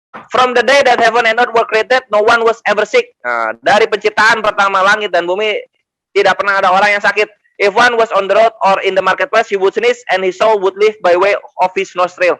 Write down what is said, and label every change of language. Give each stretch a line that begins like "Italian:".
English: From the day that heaven and earth were created, no one was ever sick.
Indonesian: Nah, dari penciptaan pertama langit dan bumi, tidak pernah ada orang yang sakit.
English: If one was on the road or in the marketplace, he would sneeze and his soul would live by way of his nostril.